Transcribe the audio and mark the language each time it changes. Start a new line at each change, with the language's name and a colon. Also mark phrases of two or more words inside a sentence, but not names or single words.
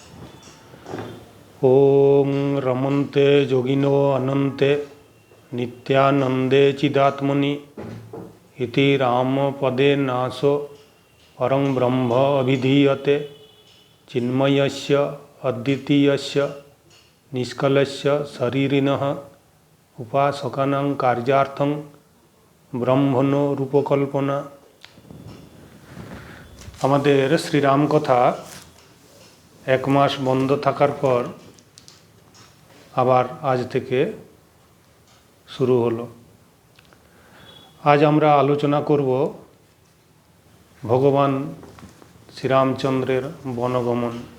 Sanskrit: ओम रमन्ते जोगिनो अनन्ते नित्यानंदे चिदात्मनि इति राम पदे नासो परं ब्रह्म अभिधीयते चिन्मयस्य अद्वितीयस्य निष्कलस्य शरीरिणः उपासकानां कार्यार्थं ब्रह्मणो रूपकल्पना।
Bangla: আমাদের শ্রীরাম কথা এক মাস বন্ধ থাকার পর আবার আজ থেকে শুরু হলো। আজ আমরা আলোচনা করব ভগবান শ্রীরামচন্দ্রের বনগমন।